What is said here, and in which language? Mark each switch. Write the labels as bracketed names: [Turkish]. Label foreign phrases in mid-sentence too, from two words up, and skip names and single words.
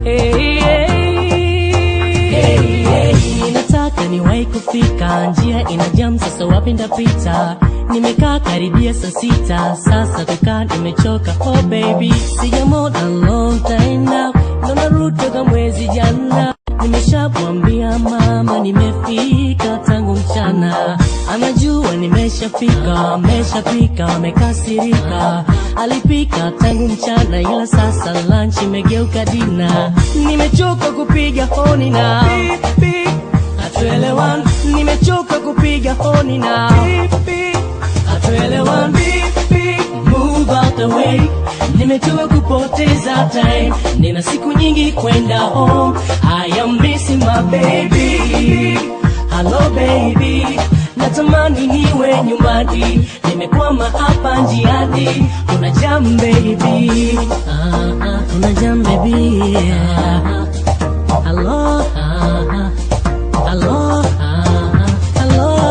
[Swahili] Nataka niwahi kufika, njia ina jam, sasa wapi ndapita? Nimekaa karibia saa 6, sasa kukaa nimechoka. [English] Oh baby, sijamona long time now, [Swahili] ndo narudi toka mwezi jana. Nimeshamwambia mama nimefika tangu mchana, anajua nimeshafika, amekasirika. Alipika tangu mchana, ila sasa lunch imegeuka dina. Nimechoka kupiga honi na hatuelewani, nimechoka kupiga honi na hatuelewani. [English] Move out the way, [Swahili] nimechoka kupoteza time, nina siku nyingi kwenda home. [English] I am missing my baby. Hello baby, [Swahili] natamani niwe nyumbani, nimekwama hapa njiani. Kuna [English] jam baby, [Swahili] kuna [English] jam baby. Hello, hello, hello.